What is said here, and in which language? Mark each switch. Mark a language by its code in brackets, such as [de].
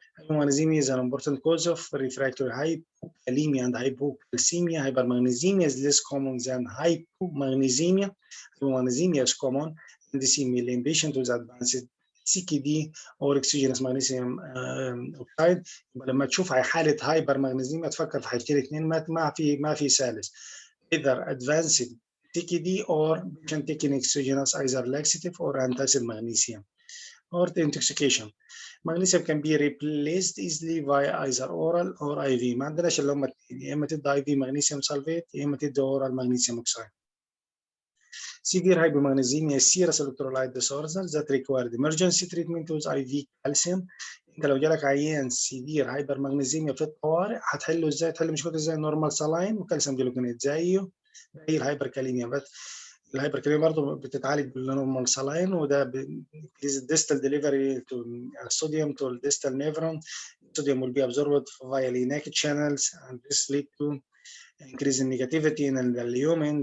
[en] Hypomagnesemia is an important cause of refractory hypokalemia and hypocalcemia. Hypermagnesemia is less common than hypomagnesemia. Hypomagnesemia is common and this in patient with advanced CKD or exogenous magnesium oxide. [ar] لما تشوف حاله هايبر مغنيسيميا تفكر في حاجتين اثنين، ما في ثالث. [en] either advanced CKD or patient taking exogenous either laxative or antacid magnesium. Or the intoxication. Magnesium can be replaced easily via either oral or IV. [ar] ما عندناش اللي هم الاثنين، يا اما تدي [en] IV magnesium sulfate [ar] يا اما تدي [en] oral magnesium oxide. Severe hypomagnesemia is serious electrolyte disorder that required emergency treatment with IV calcium. [ar] انت لو جالك عيان سيفير هايبرمagnesemia في الطوارئ هتحله ازاي؟ تحل مشكلته ازاي؟ نورمال سلاين وكالسيوم جلوكونات زيه زي الهايبركاليميا، بس الهايبركاليميا برضه بتتعالج بالنورمال سلاين، وده [en] distal delivery to sodium to the distal nephron. Sodium will be absorbed via linatic channels, and this lead to increase in negativity in the lumen.